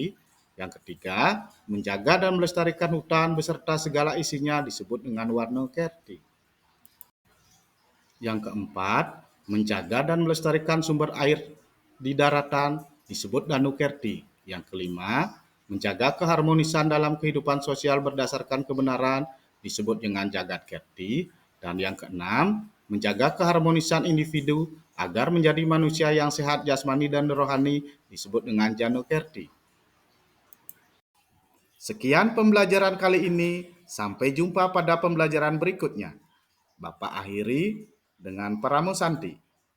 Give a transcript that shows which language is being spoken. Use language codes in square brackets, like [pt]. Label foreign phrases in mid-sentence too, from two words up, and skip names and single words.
[id] Yang ketiga, menjaga dan melestarikan hutan beserta segala isinya disebut dengan Warna Kerti. Yang keempat, menjaga dan melestarikan sumber air di daratan disebut Danu Kerti. Yang kelima, menjaga keharmonisan dalam kehidupan sosial berdasarkan kebenaran disebut dengan jagat kerti. Dan yang keenam, menjaga keharmonisan individu agar menjadi manusia yang sehat jasmani dan rohani disebut dengan jano kerti. Sekian pembelajaran kali ini, sampai jumpa pada pembelajaran berikutnya. Bapak akhiri dengan Paramo Santi.